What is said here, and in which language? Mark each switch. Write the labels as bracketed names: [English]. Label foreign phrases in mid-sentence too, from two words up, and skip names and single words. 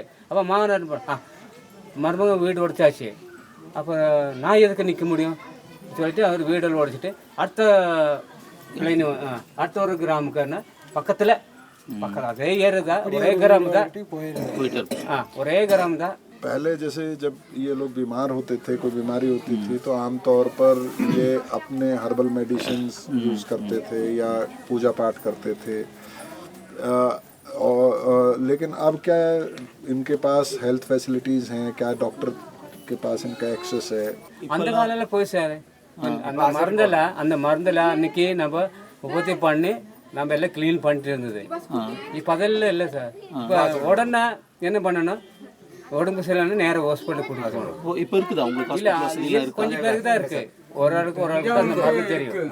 [Tamil] அப்போ மாமனார் மருமக வீடு ஒடிச்சாச்சு, அப்போ நான் எதுக்கு நிற்க முடியும் சொல்லிட்டு அவர் வீடெல்லாம் ஒடிச்சிட்டு அடுத்த ஒரு கிராமுக்குன்னா பக்கத்தில் அதே ஏரியா ஒரே கிராமம் தான், ஒரே கிராமம் தான். [Hindi] पहले जैसे जब ये लोग बीमार होते थे, कोई बीमारी होती थी, तो आमतौर पर ये अपने [English] herbal medicines use [Hindi] करते थे या पूजा पाठ करते थे। लेकिन अब क्या इनके पास [English] health facilities [Hindi] हैं? क्या डॉक्टर के पास इनका एक्सेस है? [Tamil] அந்த காலையில் போய் சார் அந்த மருந்தில் அன்னைக்கு நம்ம உபத்தி பண்ணி நம்ம எல்லாம் க்ளீன் பண்ணிட்டு இருந்தது. இப்போ அதெல்லாம் இல்லை சார். இப்போ உடனே என்ன பண்ணணும், உடம்பு சரியில்லைன்னு நேராக ஹாஸ்பிட்டல் கூட்டிட்டு போகணும். இப்போ இருக்குதா உங்களுக்கு? இல்லை, கொஞ்சம் பேருக்கு தான் இருக்கு. ஒரு ஆளுக்கு அந்த மருந்து தெரியும்.